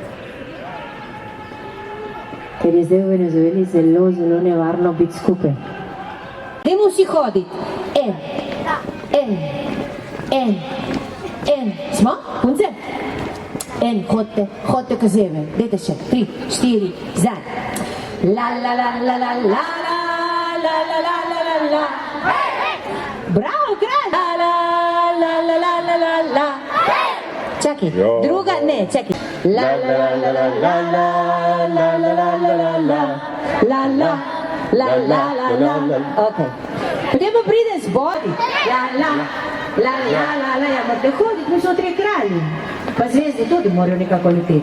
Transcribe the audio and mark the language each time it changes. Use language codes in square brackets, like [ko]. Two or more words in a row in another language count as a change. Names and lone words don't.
[sl] Ker je zdaj v Venezueli zelo nevarno biti skupaj. Dajmo vsi hoditi. Smo? Punce? Hodite k zeve. Dajte še. 3, 4, zdaj. La la la la la la la la la la la la la. Bravo, kralj! La la la la la la la la. Čakaj, druga, ne, čakaj. La la la la la la la la la la la la la la la la la. Ok. Potem pa pride zbor. La la la la la la. Ja, morate hoditi, mi smo 3 kralji. Pa zvezde tudi morajo nekako leteti.